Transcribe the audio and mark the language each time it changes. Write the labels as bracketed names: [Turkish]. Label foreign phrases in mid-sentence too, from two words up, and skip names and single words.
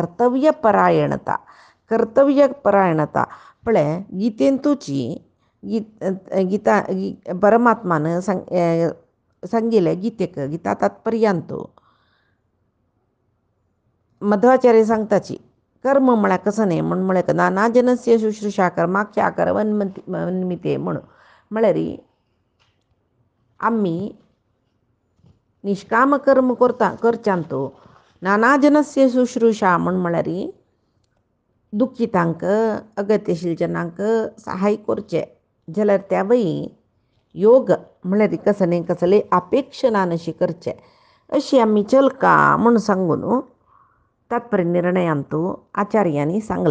[Konkani] कर्तव्यपरायणता पळय गितेंतूची गीता परमात्मान सांगिले गीता तात्पर्यांतू मध्वाचार्य सांगताची कर्म म्हळ्यार कसं न्ही म्हूण म्हळ्यार [Sanskrit] नाना जनस्य शुश्रूषा कर्माख्या वन्मिते [Konkani] म्हणून म्हळ्यार आम्ही निष्काम कर्म करच्यांतू [Sanskrit] नाना जनस्य शुश्रूषा [Konkani] म्हूण म्हळ्यार दुख्खितांक अगत्यशील जनांक सहाय करचें जाल्यार त्या वयी योग म्हळ्यार कसले अपेक्षा नशी करचें अशी आमी चलका म्हूण सांगून तात्पर्य निर्णयांतू आचार्यांनी सांगला.